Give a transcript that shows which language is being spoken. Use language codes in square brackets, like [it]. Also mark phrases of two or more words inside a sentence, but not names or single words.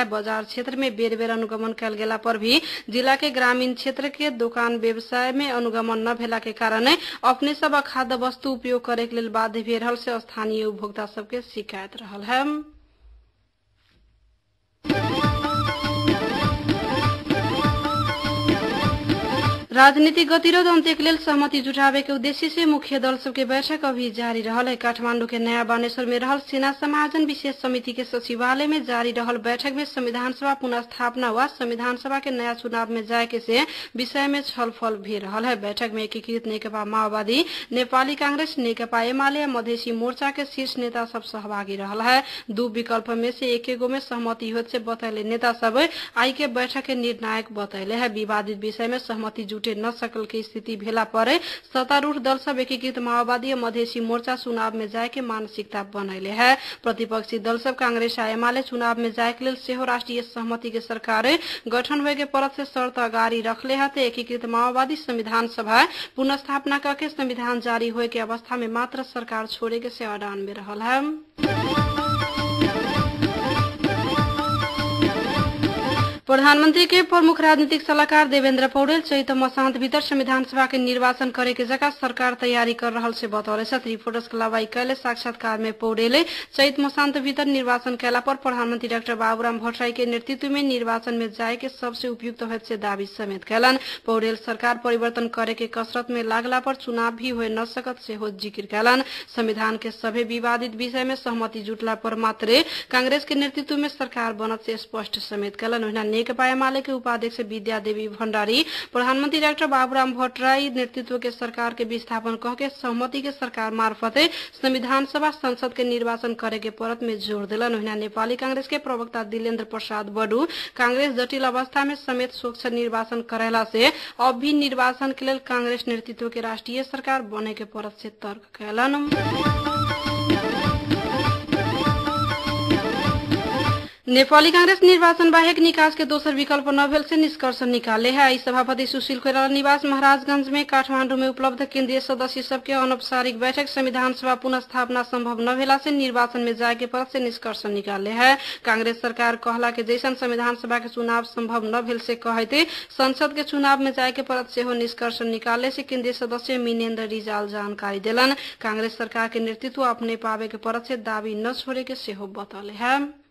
[mai] बाजार क्षेत्र में बेर बेर अनुगमन कल गेला पर भी जिला के ग्रामीण क्षेत्र के दुकान व्यवसाय में अनुगमन न भेला के कारण अपने सब खाद्य वस्तु उपयोग करे के लेल बाध्य भेल रहल से स्थानीय उपभोक्ता सब के शिकायत रहल है। राजनीतिक गतिरोध अंत्य के लेल सहमति जुटावे के उद्देश्य से मुख्य दल सबके बैठक अभी जारी रहल है। काठमांडू के नया बानेश्वर में रहल सेना समायोजन विशेष समिति के सचिवालय में जारी रहल बैठक में संविधान सभा पुनर्स्थापना व संविधान सभा के नया चुनाव में जाए के से विषय में छलफल भी रहल है। बैठक में एकीकृत नेकपा माओवादी, नेपाली कांग्रेस, नेकपा एमाले मधेसी मोर्चा के शीर्ष नेता सब सहभागी रहल है। दू विकल्प में से एकेगो में सहमति होत से बतैले नेता सब आई के बैठक के निर्णायक बतैले है। विवादित विषय में सहमति जुटे न सकल के स्थिति भेला पर सत्तारूढ़ दल सब एकीकृत माओवादी मधेसी मोर्चा चुनाव में जाए के मानसिकता बनैले है। प्रतिपक्षी दल सब कांग्रेस आ एमाले चुनाव में जाए के लेल सेहो राष्ट्रीय सहमति के सरकार गठन होए के परत से शर्त अगाड़ी रखले है। एकीकृत माओवादी संविधान सभा पुनर्स्थापना करके संविधान जारी होए के अवस्था में मात्र सरकार छोड़े के से अडान में रहल है। प्रधानमंत्री के प्रमुख राजनीतिक सलाहकार देवेंद्र पौडेल चैत मसांत भीतर संविधान सभा के निर्वाचन करे के जगह सरकार तैयारी कर रहल से बतौले। रिपोर्टर्स के लवाई कैले साक्षात्कार में पौडेल चैत मसांत भीतर निर्वाचन कैला पर प्रधानमंत्री डाक्टर बाबूराम भट्टराई के नेतृत्व में निर्वाचन में जाए के सबसे उपयुक्त होत से दावी समेत कैलन। पौडेल सरकार परिवर्तन करे के कसरत में लागला पर चुनाव भी हो न सकत से हो जिक्र कैलन। संविधान के सभी विवादित विषय में सहमति जुटला पर मात्र कांग्रेस के नेतृत्व में सरकार बनत से स्पष्ट समेत कैलन। नेकपा एमाले के उपाध्यक्ष विद्या देवी भण्डारी प्रधानमंत्री डाक्टर बाबूराम भट्टराई नेतृत्व के सरकार के विस्थापन कह के सहमति के सरकार मार्फत संविधान सभा संसद के निर्वाचन करे के परत में जोर दिलन। नेपाली कांग्रेस के प्रवक्ता दिलेन्द्र प्रसाद बडू कांग्रेस जटिल अवस्था में समेत स्वच्छ निर्वाचन करेला से अब भी निर्वाचन के लेल कांग्रेस नेतृत्व के राष्ट्रीय सरकार बने के परत से तर्क कैलन। नेपाली कांग्रेस निर्वाचन बाहेक निकास के दोसर विकल्प न भेल से निष्कर्ष निकाले है। आई सभापति सुशील कोइराला निवास महाराजगंज में काठमांडू में उपलब्ध केंद्रीय सदस्य सबके अनौपचारिक बैठक संविधान सभा पुनर्स्थापना संभव न भेला से निर्वाचन में जाए के परत से निष्कर्ष निकाले है। कांग्रेस सरकार कहला के जैसन संविधान सभा के चुनाव संभव न भेल से कहते संसद के चुनाव में जाए के परत से हो निष्कर्ष निकाले से केंद्रीय सदस्य मिनेन्द्र रिजाल जानकारी दिलन। कांग्रेस सरकार के नेतृत्व अपने पावे के परत से दावी न छोड़े के से हो बतौले है।